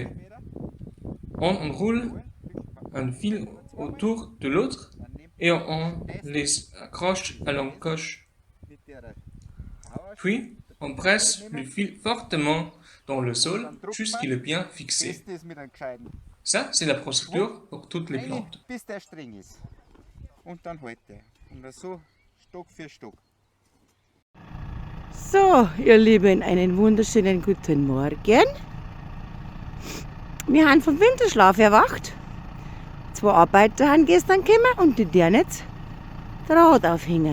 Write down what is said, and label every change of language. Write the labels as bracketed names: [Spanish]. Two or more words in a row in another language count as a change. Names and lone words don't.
[French] On enroule un fil autour de l'autre et on les accroche à l'encoche. Puis, on presse le fil fortement dans le sol jusqu'il est bien fixé. Ça, c'est la procédure pour toutes les plantes. [German] So, ihr Lieben, einen wunderschönen guten Morgen. Wir haben vom Winterschlaf erwacht. 2 Arbeiter haben gestern gekommen und die dürfen jetzt Draht aufhängen.